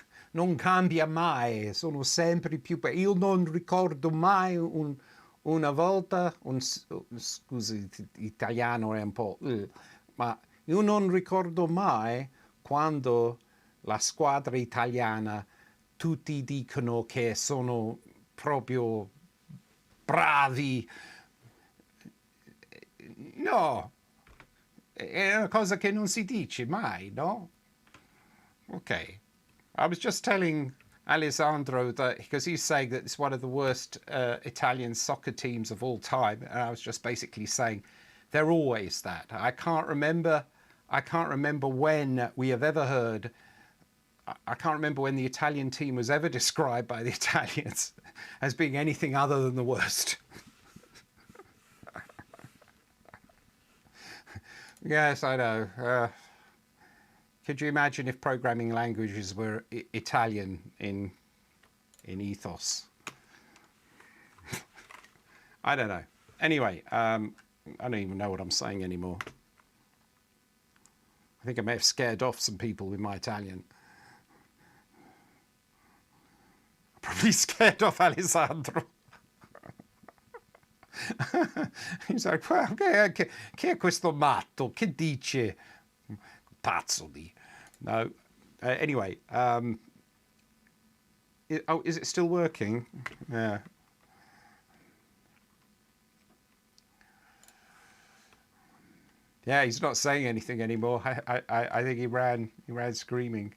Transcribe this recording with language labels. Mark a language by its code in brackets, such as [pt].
[it] Non cambia mai, sono sempre più peggi. Io non ricordo mai una volta, scusi, italiano è un po', ma io non ricordo mai quando la squadra italiana tutti dicono che sono proprio bravi. No, è una cosa che non si dice mai, no? [en] Okay. I was just telling Alessandro that, because he's saying that it's one of the worst Italian soccer teams of all time, and I was just basically saying they're always that. I can't remember when we have ever heard. I can't remember when the Italian team was ever described by the Italians as being anything other than the worst. Yes, I know. Could you imagine if programming languages were Italian in ethos? I don't know. Anyway, I don't even know what I'm saying anymore. I think I may have scared off some people with my Italian. Probably scared off Alessandro. He's like, well, [it] che è questo matto? Che dice? Pazzo di. No. [en] Anyway, is it still working? Yeah. Yeah, he's not saying anything anymore. I think he ran screaming.